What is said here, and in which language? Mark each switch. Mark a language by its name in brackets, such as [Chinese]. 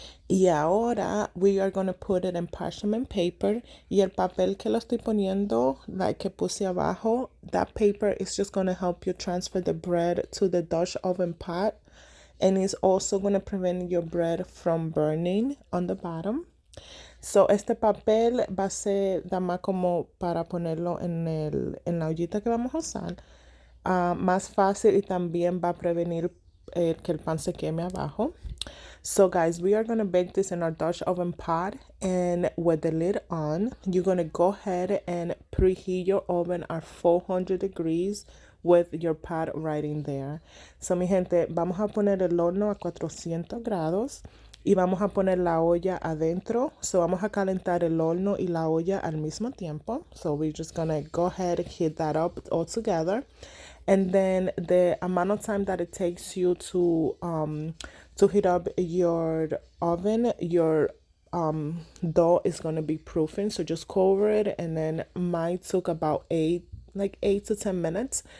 [Spanish] Y ahora [English] we are going to put it in parchment paper. [Spanish] Y el papel que lo estoy poniendo, [English] like [Spanish] que puse abajo, [English] that paper is just going to help you transfer the bread to the Dutch oven pot. And it's also going to prevent your bread from burning on the bottom. [Spanish] So este papel va a ser nada más como para ponerlo en la ollita que vamos a usar. Más fácil y también va a prevenir que el pan se queme abajo. [English] So guys, we are gonna bake this in our Dutch oven pot, and with the lid on, you're gonna go ahead and preheat your oven at 400 degrees with your pot right in there. [Spanish] So mi gente, vamos a poner el horno a 400 grados y vamos a poner la olla adentro. So vamos a calentar el horno y la olla al mismo tiempo. [English] So we're just gonna go ahead and heat that up all together. And then the amount of time that it takes you to heat up your oven, your dough is gonna be proofing. So just cover it, and then mine took about 8 to 10 minutes.